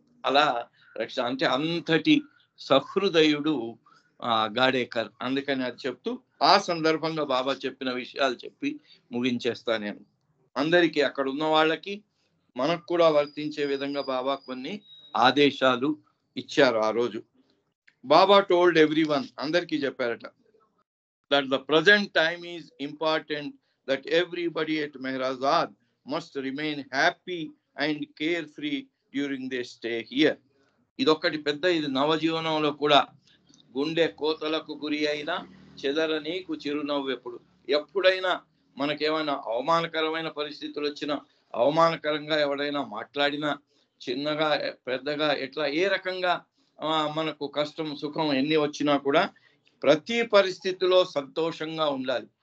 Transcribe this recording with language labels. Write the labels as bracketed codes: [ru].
[te] అలా అంటే అంతటి సహృదయుడు గాడేకర్. అందుకని అది చెప్తూ ఆ సందర్భంగా బాబా చెప్పిన విషయాలు చెప్పి ముగించేస్తా నేను. అందరికీ, అక్కడ ఉన్న వాళ్ళకి మనకు కూడా వర్తించే విధంగా బాబా కొన్ని ఆదేశాలు ఇచ్చారు ఆ రోజు. [en] Baba told everyone, [te] అందరికీ చెప్పారట, [en] that the present time is important, that everybody at Mehrazad must remain happy and carefree during their stay here. [te] ఇదొక్కటి పెద్ద, ఇది నవజీవనంలో కూడా గుండె కోతలకు గురి అయినా చెదరనీకు చిరునవ్వు ఎప్పుడైనా మనకేమైనా అవమానకరమైన పరిస్థితులు వచ్చినా, అవమానకరంగా ఎవడైనా మాట్లాడినా, చిన్నగా పెద్దగా ఎట్లా ఏ రకంగా మనకు కష్టం సుఖం ఎన్ని వచ్చినా కూడా ప్రతి పరిస్థితిలో సంతోషంగా ఉండాలి.